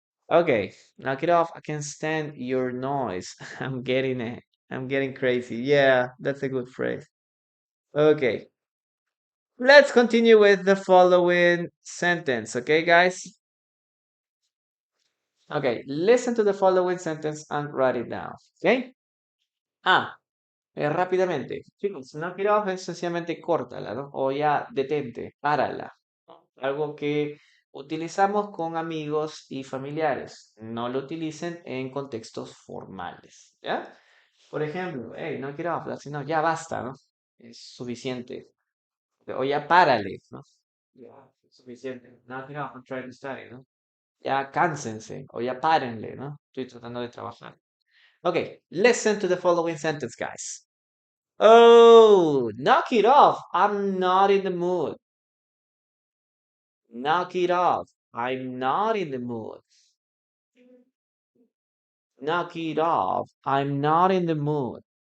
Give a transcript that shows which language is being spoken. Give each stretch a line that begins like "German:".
English: Okay, knock it off. I can stand your noise. I'm getting it. I'm getting crazy. Yeah, that's a good phrase. Okay, let's continue with the following sentence. Okay, guys? Okay, listen to the following sentence and write it down.
Spanish: Okay? Ah, rápidamente. Chicos, knock it off es sencillamente córtala, ¿no? O ya detente, párala, ¿no? Algo que utilizamos con amigos y familiares. No lo utilicen en contextos formales, ¿ya? Por ejemplo, hey, knock it off, así no, ya basta, ¿no? Es suficiente. O ya párale, ¿no? Ya, es suficiente.
English: Knock it off, I'm trying to study, ¿no?
Spanish: Ya cánsense, o ya párenle, ¿no? Estoy tratando de trabajar.
English: Okay, listen to the following sentence, guys. Oh, knock it off. I'm not in the mood. Knock it off. I'm not in the mood. Knock it off. I'm not in the mood.